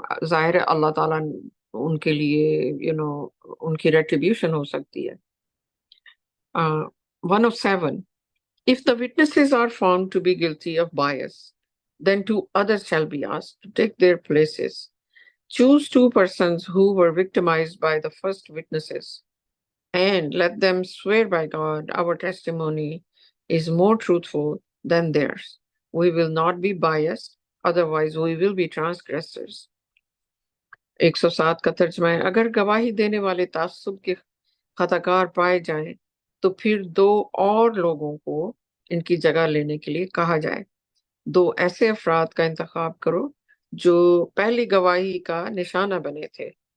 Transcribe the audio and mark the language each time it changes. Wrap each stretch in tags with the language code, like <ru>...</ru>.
<ur>ظاہر ہے اللہ تعالیٰ ان کے لیے ان کی ریٹریبیوشن ہو سکتی ہے۔</ur> <en>107 If the witnesses are found to be guilty of bias, then two others shall be asked to take their places. Choose two persons who were victimized by the first witnesses and let them swear by God, our testimony is more truthful than theirs. We will not be biased, otherwise we will be transgressors.</en> <ur>107 کا ترجمہ ہے، اگر گواہی دینے والے تعصب کے خطا کار پائے جائیں تو پھر دو اور لوگوں کو ان کی جگہ لینے کے لیے کہا جائے۔ دو ایسے افراد کا انتخاب کرو جو پہلی گواہی کا نشانہ بنے تھے</ur>